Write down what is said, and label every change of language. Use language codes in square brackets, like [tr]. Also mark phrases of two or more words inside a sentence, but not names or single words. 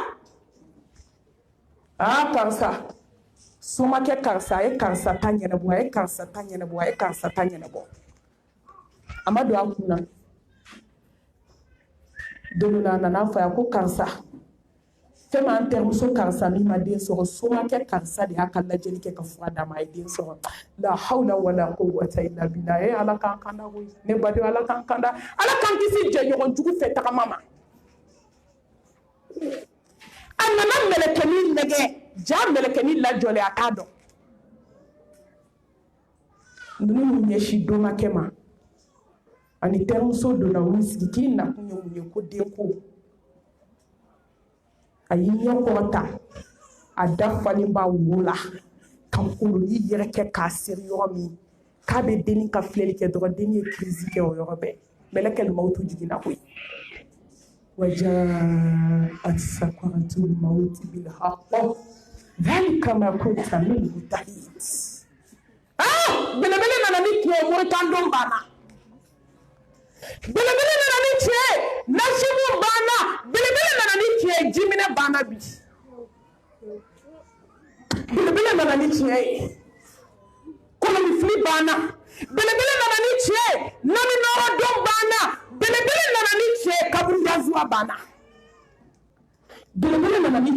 [bm] karisa somakɛ karisa a ye karisa ta ɲɛnabɔ a ye karisa ta ɲɛnabɔ a ye karisa ta ɲɛnabɔ a ma don a kun na don dɔ la a nana fɔ a ye ko karisa fɛn min an terimuso karisa min ma den sɔrɔ somakɛ karisa de y'a ka lajɛli kɛ ka fura d'a ma a ye den sɔrɔ [ar] لا حول ولا قوة إلا بالله [bm] ala k'an kanda koyi ne badenw ala k'an kanda ala k'an kisi jɛɲɔgɔn jugu fɛ tagama ma a nana mɛlɛkɛnin nɛgɛ ja mɛlɛkɛnin lajɔlen a t'a dɔn ninnu ɲɛsin domakɛ ma ani terimuso donna u sigi k'i nakun ye mun ye ko denko a y'i ɲɛ kɔrɔta a dafalen b'a wo la ka koloni yɛrɛ kɛ k'a seri yɔrɔ min k'a bɛ denni ka filɛli kɛ dɔrɔn denni ye crise kɛ o yɔrɔ bɛɛ mɛlɛkɛl mawutu jiginna koyi [ar] وجاءت سكرة الموت بالحق ذلك ما كنت منه تحيد [bm] belebele nana ni tiɲɛ moritan don banna belebele nana ni tiɲɛ nasibu banna belebele nana ni tiɲɛ jiminɛ banna bi belebele nana ni tiɲɛ ye kolonifili banna belebele nana ni tiɲɛ naminɔrɔ don banna belebele nana ni tiɲɛ kaburu dazuwa banna belebele nana ni